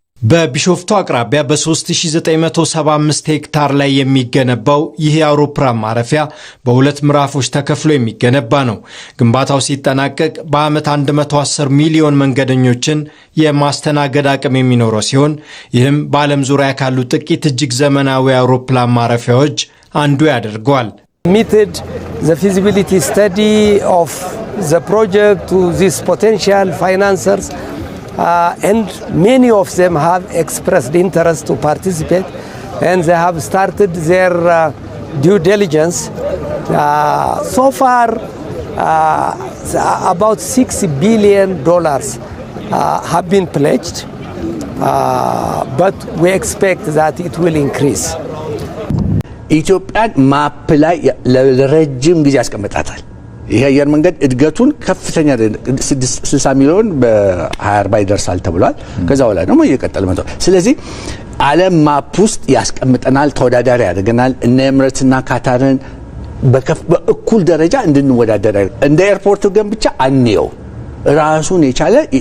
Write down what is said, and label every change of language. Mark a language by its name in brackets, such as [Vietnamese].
[Amharic] በቢሾፍቱ አቅራቢያ በ3975 ሄክታር ላይ የሚገነባው ይህ የአውሮፕላን ማረፊያ በሁለት ምዕራፎች ተከፍሎ የሚገነባ ነው። ግንባታው ሲጠናቀቅ በአመት 110 ሚሊዮን መንገደኞችን የማስተናገድ አቅም የሚኖረው ሲሆን ይህም በዓለም ዙሪያ ካሉ ጥቂት እጅግ ዘመናዊ አውሮፕላን ማረፊያዎች አንዱ ያደርገዋል። [English] Submitted the feasibility study of the project to these potential financiers. And many of them have expressed interest to participate, and they have started their due diligence. So far, about $6 billion have been pledged, but we expect that it will increase. [Amharic] ኢትዮጵያን ማፕ ላይ ለረጅም ጊዜ ያስቀምጣታል። ይሄ አየር መንገድ እድገቱን ከፍተኛ 60 ሚሊዮን በ2040 ይደርሳል ተብሏል። ከዛ በኋላ ደግሞ እየቀጠለ መጥቷል። ስለዚህ ዓለም ማፕ ውስጥ ያስቀምጠናል፣ ተወዳዳሪ ያደርገናል። እነ ኤምሬትስና ካታርን በእኩል ደረጃ እንድንወዳደር እንደ ኤርፖርቱ ግን ብቻ አንየው፣ ራሱን የቻለ